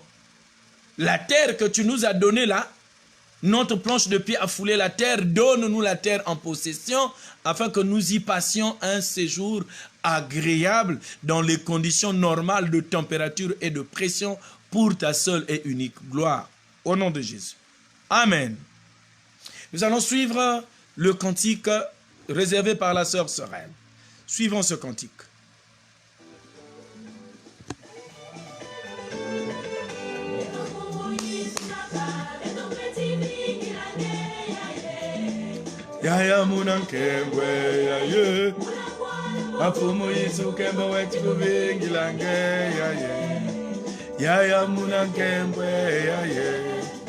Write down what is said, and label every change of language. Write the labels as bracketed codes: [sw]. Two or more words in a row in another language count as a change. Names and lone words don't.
[fr] La terre que tu nous as donnée là, notre planche de pied a foulé la terre, donne-nous la terre en possession, afin que nous y passions un séjour agréable dans les conditions normales de température et de pression pour ta seule et unique gloire. Au nom de Jésus. Amen. Nous allons suivre le cantique réservé par la sœur Sorel. Suivons ce cantique. [kg] Yaya munankengwe yaye afumu yisu kemba wetu vingilange yaye yaya munankengwe yaye